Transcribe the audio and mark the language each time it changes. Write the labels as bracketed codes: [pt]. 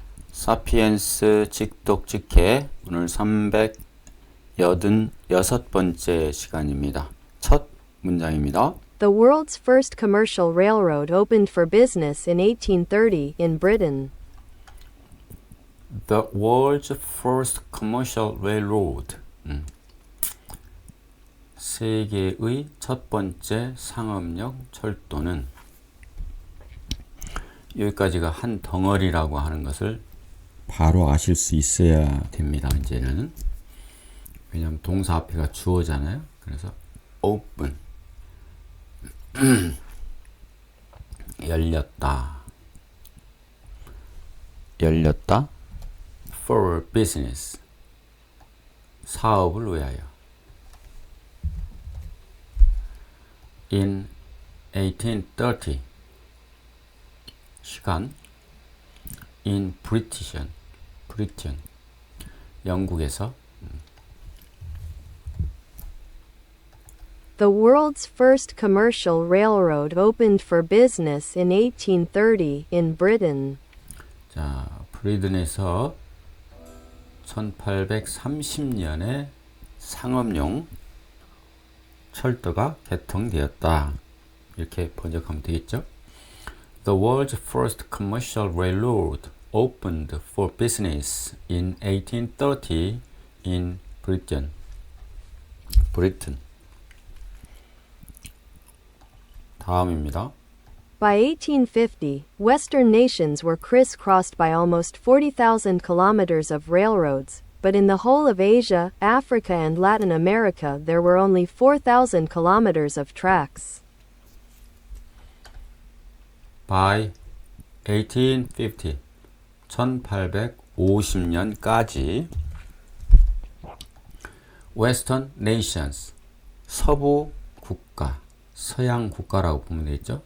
[ko] 사피엔스 직독직해 오늘 386번째 시간입니다. 첫 문장입니다. [en] The world's first commercial railroad opened for business in 1830 in Britain. The world's first commercial railroad. [ko] 세계의 첫 번째 상업용 철도는, 여기까지가 한 덩어리라고 하는 것을 바로 아실 수 있어야 됩니다. 이제는 왜냐하면 동사 앞에가 주어잖아요. 그래서 open 열렸다 [en] for business [ko] 사업을 위하여 [en] in 1830 [ko] 시간 [en] in Britain [ko] 영국에서 [en] The world's first commercial railroad opened for business in 1830 in Britain. [ko] 자, 브리든에서 1830년에 상업용 철도가 개통되었다. 이렇게 번역하면 되겠죠? [en] The world's first commercial railroad opened for business in 1830 in Britain. [ko] 다음입니다. [en] By 1850, Western nations were crisscrossed by almost 40,000 kilometers of railroads, but in the whole of Asia, Africa, and Latin America there were only 4,000 kilometers of tracks. By 1850, [ko] 1850년까지 [en] Western nations, [ko] 서부 국가, 서양 국가라고 보면 되겠죠.